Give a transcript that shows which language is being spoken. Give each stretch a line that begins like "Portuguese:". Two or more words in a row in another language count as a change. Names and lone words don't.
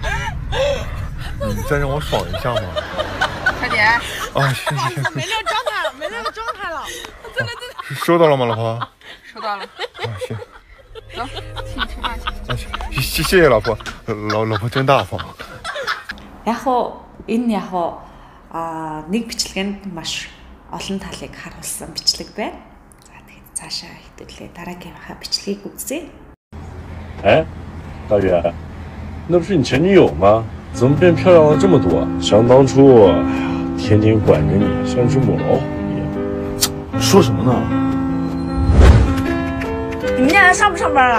Chinese: 你再让我爽一下嘛。快点。啊，行。没那个状态了。真的。收到了吗，老婆？收到了。啊，行。走，请你吃饭去。啊，谢谢老婆，老婆真大方。
Mongolian: Энэ нэг бичлэгэнд маш олон талыг харуулсан бичлэг байна. За тэгээд цаашаа хэдүүлээ дараагийнхаа бичлэгийг үзье.
Chinese: 哎，大远，那不是你前女友吗？怎么变漂亮了这么多？想当初，哎呀，天天管着你，像只母老虎一样。说什么呢？你们俩还上不上班啊？